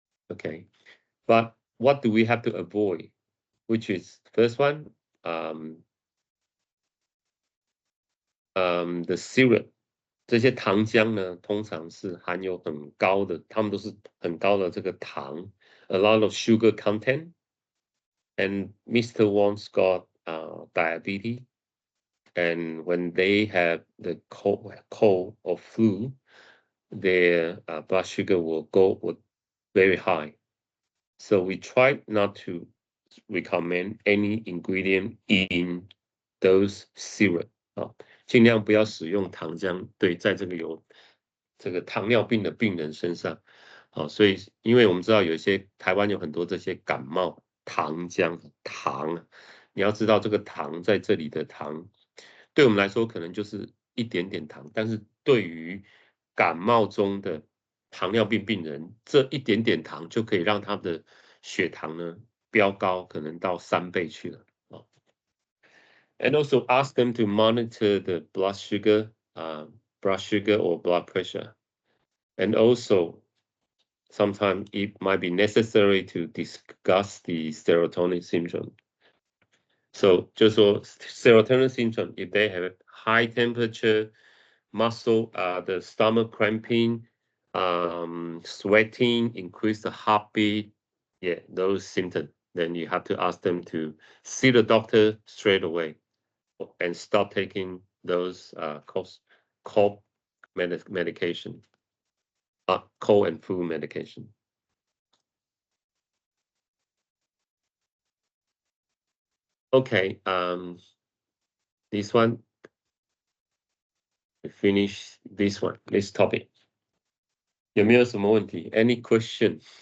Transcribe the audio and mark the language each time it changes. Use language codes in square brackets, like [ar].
[en] Okay, but what do we have to avoid? Which is first one, the syrup. [zh] 这些糖浆呢，通常是含有很高的，它们都是很高的这个糖 ， [en] a lot of sugar content. And Mr. Wong's got diabetes, and when they have the cold or flu, their blood sugar will go very high. So we try not to recommend any ingredient in those syrup 啊， [zh] 尽量不要使用糖浆。对，在这个有这个糖尿病的病人身上，好，所以因为我们知道有一些台湾有很多这些感冒糖浆糖，你要知道这个糖在这里的糖，对我们来说可能就是一点点糖，但是对于感冒中的糖尿病病人，这一点点糖就可以让他的血糖呢飙高，可能到3倍去了啊。 [en] And also ask them to monitor the blood sugar or blood pressure. And also, sometimes it might be necessary to discuss the serotonin syndrome. So, [zh] 就是说 [en] serotonin syndrome, if they have high temperature, the stomach cramping, sweating, increase the heartbeat, yeah, those symptoms, then you have to ask them to see the doctor straight away and stop taking those cold medication, cold and flu medication. Okay, this one, we finish this one, this topic. [zh] 有没有什么问题 ？ [en] Any question？